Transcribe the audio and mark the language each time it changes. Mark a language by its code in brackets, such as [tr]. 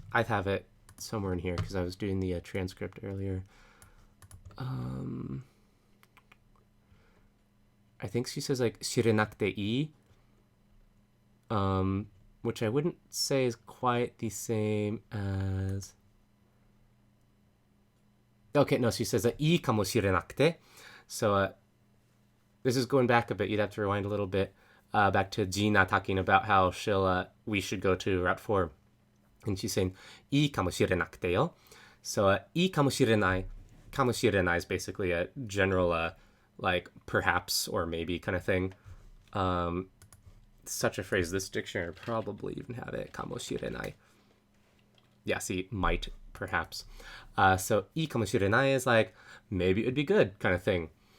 [en] I have it somewhere in here because I was doing the transcript earlier. I think she says like [ja] 知れなくていい, [en] which I wouldn't say is quite the same as. Okay, no, she says [ja] いいかもしれなくて. [en] So this is going back a bit. You'd have to rewind a little bit. Back to Gina talking about how we should go to Route 4. And she's saying [ja] いいかもしれなくてよ. [en] So [ja] いいかもしれない. かもしれない [en] is basically a general like perhaps or maybe kind of thing. Such a phrase. This dictionary probably even have it. [ja] かもしれない. [en] Yeah, see, might, perhaps. So [ja] いいかもしれない [en] is like maybe it'd be good kind of thing.